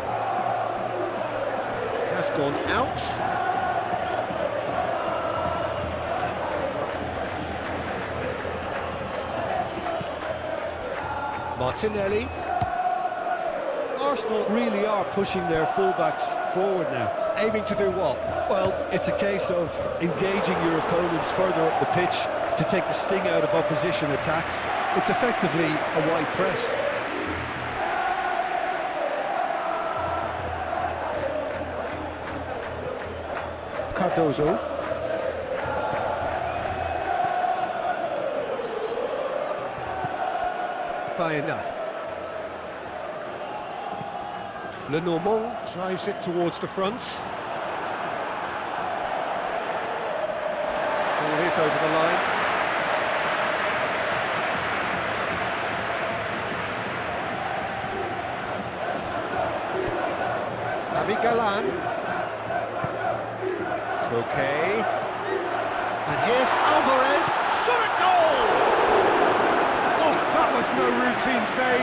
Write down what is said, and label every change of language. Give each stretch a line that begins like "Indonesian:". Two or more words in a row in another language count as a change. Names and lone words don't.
English: Has gone out. Martinelli. Arsenal really are pushing their fullbacks forward now. Aiming to do what? Well, it's a case of engaging your opponents further up the pitch to take the sting out of opposition attacks. It's effectively a wide press. Cardozo. Baena. Lenormand drives it towards the front. Ball is over the line. Galan. Coquet. And here's Alvarez. Shot at goal! Oh, that was no routine save.